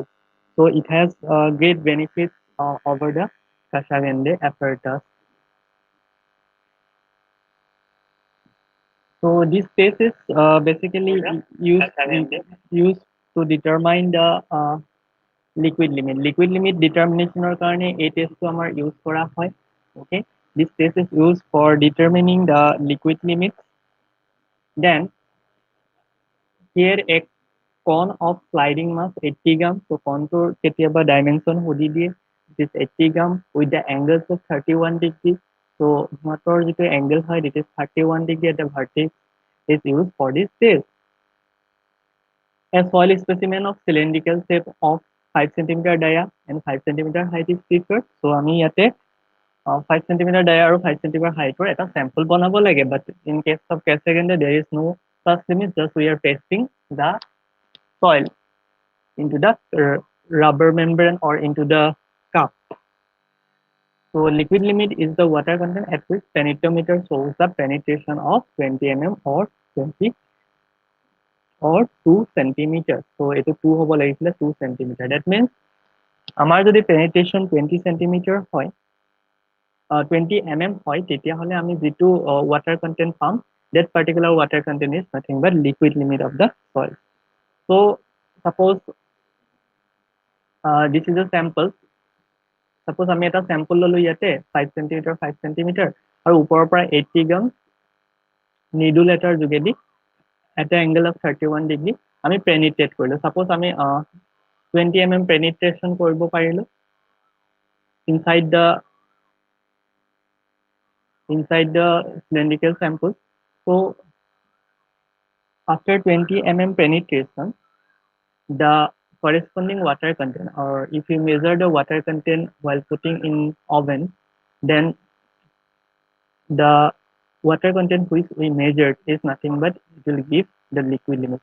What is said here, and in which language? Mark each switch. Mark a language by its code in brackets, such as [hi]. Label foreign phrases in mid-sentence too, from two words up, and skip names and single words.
[en] So it has great benefits over the Kashavende apparatus. So this test is basically used to determine the liquid limit. Liquid limit determination [as] ৰ কাৰণে এই টেষ্টটো আমাৰ ইউজ কৰা হয়. [en] Okay, this test is used for determining the liquid limit. Then here a cone of sliding mass 80 grams. [as] So contour কেতিয়াবা dimension সুধি দিয়ে. [en] This 80 grams with the angles of 31 degrees. [as] So সিহঁতৰ যিটো angle হয়, [en] it is 31 degree at the vertex is used for this test. A soil specimen of cylindrical shape of 5 centimeter dia and 5 centimeter height is preferred. [as] So আমি ইয়াতে [en] 5 centimeter dia [as] আৰু [en] 5 centimeter height or [as] এটা sample বনাব লাগে, [en] but in case of Cassagendry there is no such limit, just we are pasting the soil into the rubber membrane or into the cup. So liquid limit is the water content at which penetrometer shows the penetration of 20 mm or 20 or 2 centimeters. [as] So এইটো 2 হ'ব লাগিছিলে [en] 2 centimeter. That means [as] আমাৰ যদি [en] penetration 20 centimeter [as] হয় 20 mm হয় তেতিয়াহ'লে আমি যিটো [en] water content [as] পাম, [en] that particular water content is nothing but liquid limit of the soil. So suppose this is a sample. [as] Suppose আমি এটা sample ললো ইয়াতে [en] 5 centimeter 5 centimeter [as] আৰু ওপৰৰ পৰা 80 গ্ৰাম needle এটাৰ যোগেদি [en] at an angle of 31 degree [as] আমি penetrate কৰিলো. [en] Suppose আমি 20 mm penetration [as] কৰিব পাৰিলো [en] inside the cylindrical sample. So after 20 mm penetration, the corresponding water content, or if you measure the water content while putting in oven, then the water content which we measured is nothing but it will give the liquid limit.